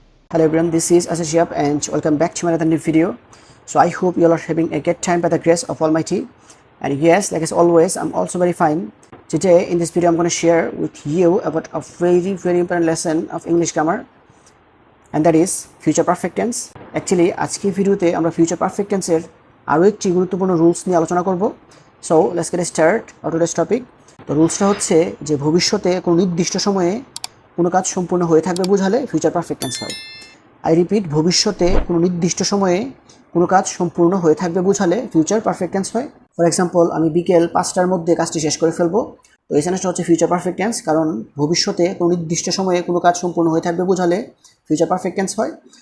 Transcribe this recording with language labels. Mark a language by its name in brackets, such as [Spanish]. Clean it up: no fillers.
[English] Hello everyone, this is Shihab and welcome back to another new video. So I hope you all are having a good time by the grace of Almighty. And yes, like as always, I'm also very fine. Today in this video, I'm going to share with you about a very important lesson of English grammar, and that is future perfect tense. [Bangla] Actually, আজকে ভিডিওতে আমরা future perfect tense এর আরো একটি গুরুত্বপূর্ণ rules নিয়ে আলোচনা করব. [English] So let's get start on today's topic. [Bangla] তো রুলসটা হচ্ছে যে ভবিষ্যতে কোনো নির্দিষ্ট সময়ে কোনো কাজ সম্পূর্ণ হয়ে থাকবে বোঝালে ফিউচার পারফেক্ট টেন্স হয়। [English] I repeat, [Bangla] ভবিষ্যতে কোনো নির্দিষ্ট সময়ে কোনো কাজ সম্পূর্ণ হয়ে থাকবে বোঝালে ফিউচার পারফেক্ট টেন্স হয়। [English] for example, [Bangla] আমি বিকেল 5টার মধ্যে কাজটি শেষ করে ফেলবো। তো এই সেন্টেন্সটা হচ্ছে ফিউচার পারফেক্ট টেন্স, কারণ ভবিষ্যতে কোনো নির্দিষ্ট সময়ে কোনো কাজ সম্পূর্ণ হয়ে থাকবে বোঝালে ফিউচার পারফেক্ট টেন্স হয়।